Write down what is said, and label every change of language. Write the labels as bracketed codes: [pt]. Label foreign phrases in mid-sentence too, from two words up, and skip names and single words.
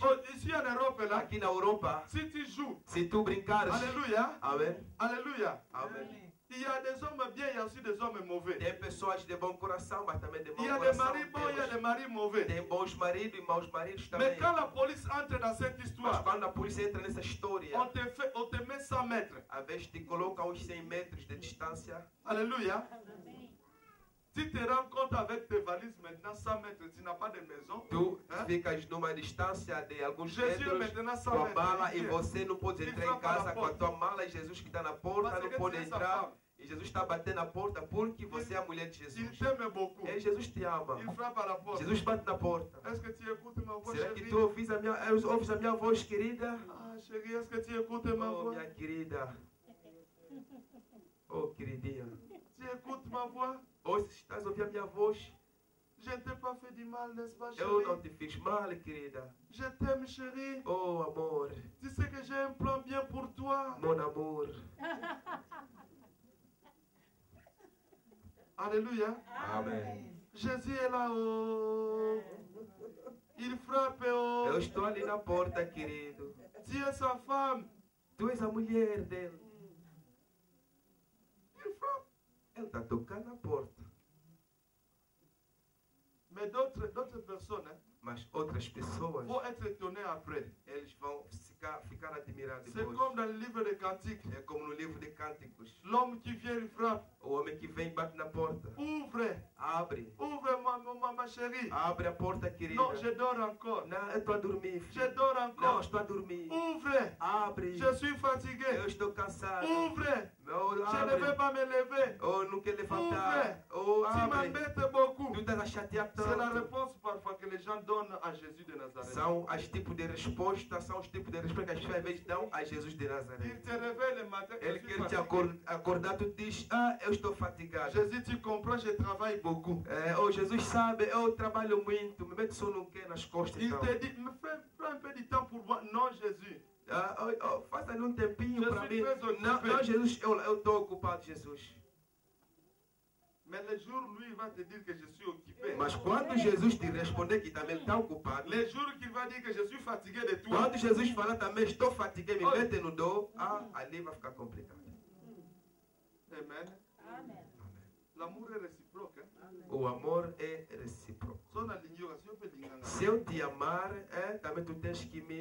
[fr] Oh, ici en Europe, là, [pt] aqui na Europa, [fr] si tu joues, [pt] se tu brincares. [fr] Alléluia, [pt] Amém? [fr] Alléluia. [pt] Amém. [fr] Il y a des hommes bien, il y a aussi des hommes mauvais. [pt] Tem pessoas de bom coração, mas também de mau [fr] Il y a des [pt] coração. [fr] maris bons, il y a des [pt] Temos. [fr] maris mauvais. [pt] Tem bons maridos e maus maridos [fr] Mais [pt] também. [fr] quand la police entre dans cette [pt] Mas [fr] histoire, [pt] quando a polícia entra nessa história, [fr] on te met 100 mètres. [pt] a vez te coloca a uns 100 metros de distância, [fr] Alléluia. Tu te rends compte avec tes valises maintenant 100 mètres, tu n'as pas de maison. [pt] tu [fr] Hein? [pt] ficas numa distância de alguns [fr] Jésus est [pt] metros [fr] maintenant 100 [pt] com a [fr] mètres. [pt] mala e [fr] Il [pt] você não pode [fr] Il [pt] entrar em [fr] frappe à la [pt] casa com a [fr] porte. [pt] tua mala e Jesus que está na porta [fr] Parce [pt] não [fr] que [pt] pode [fr] tu es sa [pt] entrar. [fr] femme. [pt] E Jesus está batendo na porta porque você é a mulher de [fr] Il [pt] Jesus. [fr] t'aime beaucoup. [pt] E Jesus te ama. [fr] Il frappe à la porte. [pt] Jesus bate na porta. [fr] Est-ce que tu écoutes ma voix, [pt] Será que [fr] chérie? [pt] tu ouves a minha voz, querida? [fr] Ah, chérie, est-ce que tu écoutes ma Oh, voix? [pt] minha querida. Oh, queridinha. [fr] Tu écoutes ma voix? [pt] Oh, se estás a ouvir a minha voz, [fr] Je ne t'ai pas fait du mal, n'est-ce pas, [pt] eu não [fr] chérie? [pt] te fiz mal, querida. [fr] Je t'aime, chérie. [pt] Oh, amor, [fr] Tu sais que j'ai un plan bien pour toi. mon amour. Alléluia. [pt] Amém. [fr] Jésus est là-haut. Il frappe oh. [pt] Eu estou ali na porta, querido. [fr] Tu es sa femme. [pt] Tu és a mulher dele. [fr] Il frappe. [pt] Ele está tocando na porta. [fr] Mais Mais d'autres personnes [pt] Mas outras pessoas, [fr] vont être étonnées après. [pt] eles vão ficar admirados [fr] C'est [pt] depois. [fr] comme dans le livre des Cantiques. [pt] É como no livro de Cânticos. [fr] L'homme qui vient et frappe. [pt] O homem que vem e bate na porta. [fr] Ouvre, [pt] Abre. [fr] ouvre ma chérie. [pt] Abre a porta, querida. [fr] Non, je dors encore. [pt] Não, eu estou a dormir, [fr] Je [pt] filho. [fr] dors [pt] Não, [fr] encore. [pt] estou a dormir. [fr] Ouvre, [pt] Abre. [fr] je suis fatigué. [pt] Eu estou cansado. [fr] Ouvre, Oh, je ne [pt] abre. [fr] vais pas me lever. [pt] Oh, não quer levantar. [fr] Ouvre. Oh, Tu [pt] abre. [fr] m'embêtes beaucoup. [pt] Tu estás a chatear [fr] C'est la [pt] tanto. [fr] réponse parfois que les gens donnent à Jésus de Nazareth. [pt] São os tipos de respostas, são os tipos de respostas que as pessoas às vezes dão a Jesus de Nazaré. [fr] Il te réveille le matin. [pt] Ele [fr] Je suis [pt] quer te [fr] fatigué. [pt] acordar, tu diz, eu estou fatigado. [fr] Jésus, tu comprends, je travaille beaucoup. [pt] Oh, Jesus sabe, eu trabalho muito, me mete só no que nas costas. [fr] Il [pt] Então. [fr] te dit, me fais un peu de temps pour moi. Non, Jésus. [pt] Faça ali tempinho [fr] Je [pt] para [fr] suis [pt] mim. [fr] très occupé. [pt] Não, Jesus, eu estou ocupado, Jesus. [fr] Mais le jour, lui, il va te dire que je suis occupé. [pt] Mas quando Jesus te responder que também está ocupado, [fr] Les jours qu'il va dire que je suis fatigué de toi. [pt] quando Jesus falar também estou fatigado, me mete no dor, ali vai ficar complicado. [fr] Amen. L'amour est réciproque. Hein? [pt] O amor é recíproco. Só na [fr] l'ignoration, peut dire. [pt] Se eu te amar, também tu tens que me